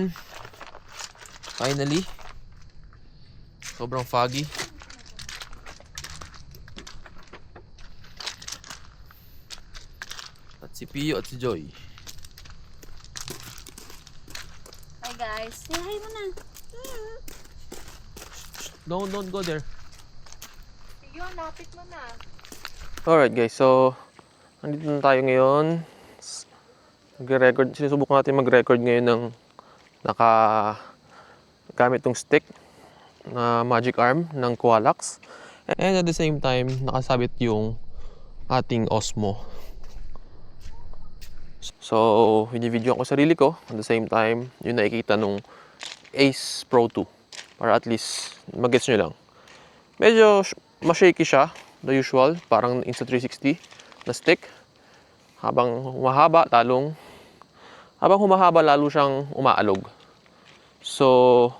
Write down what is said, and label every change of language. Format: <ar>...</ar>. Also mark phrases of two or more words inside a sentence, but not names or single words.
<tl>Finally. Sobrang foggy. At si Pio at si Joy.</tl> <en>Hi guys.</en> <tl>Say hi mo na.</tl> <en>Don't go there.</en> <tl>Yun, lapit mo na.</tl> <en>Alright guys,</en> <tl>so nandito na tayo ngayon. Nagre-record, sinusubukan natin mag-record ngayon ng gamit tong stick na Magic Arm ng Qualax.</tl> <en>And at the same time,</en> <tl>nakasabit yung ating Osmo. So, video ko sarili ko.</tl> <en>At the same time,</en> <tl>yung nakikita nung Ace Pro 2. Para at least mag-gets nyo lang. Medyo ma-shaky siya,</tl> <en>the usual,</en> <tl>parang Insta360 na stick. Habang humahaba, lalo siyang umaalog.</tl>